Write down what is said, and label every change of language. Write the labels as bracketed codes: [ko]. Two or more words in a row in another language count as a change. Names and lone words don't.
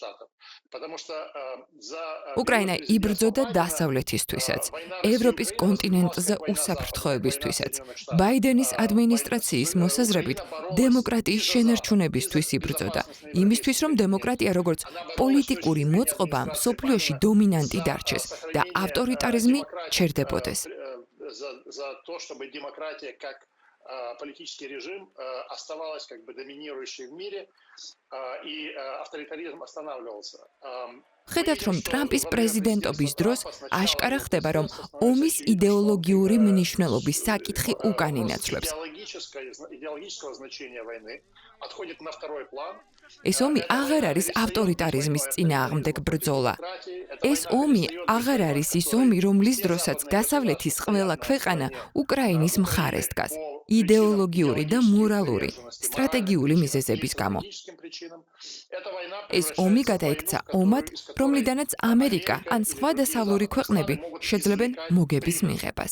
[ka] უკრაინა იბრძოდა დასავლეთისთვისაც, ევროპის კონტინენტზე უსაფრთხოებისთვისაც. ბაიდენის ადმინისტრაციის მოსაზრებით, დემოკრატიის შენარჩუნებისთვის იბრძოდა, იმისთვის, რომ დემოკრატია როგორც პოლიტიკური მოწყობა მსოფლიოში დომინანტი დარჩეს და ავტორიტარიზმი ჩერდებოდეს. [ru] Политический режим оставалась как бы доминирующей в мире, и авторитаризм останавливался. [ka] ხედავთ, რომ ტრამპის პრეზიდენტობის დროს აშკარა ხდება, რომ ომის იდეოლოგიური მნიშვნელობის საკითხი უკან ინაცვლებს. [ru] идеологического значения войны отходит на второй план. [ka] ეს ომი აღარ არის ავტორიტარიზმის წინააღმდეგ ბრძოლა. ეს ომი აღარ არის ის ომი, რომლის დროსაც დასავლეთის ყველა ქვეყანა უკრაინის მხარეს დგას. იდეოლოგიური და მორალური, სტრატეგიული მიზეზების გამო. ეს ომი გადაიქცა ომად, რომლიდანაც ამერიკა ან სხვა დასავლური ქვეყნები შეძლებენ მოგების მიღებას.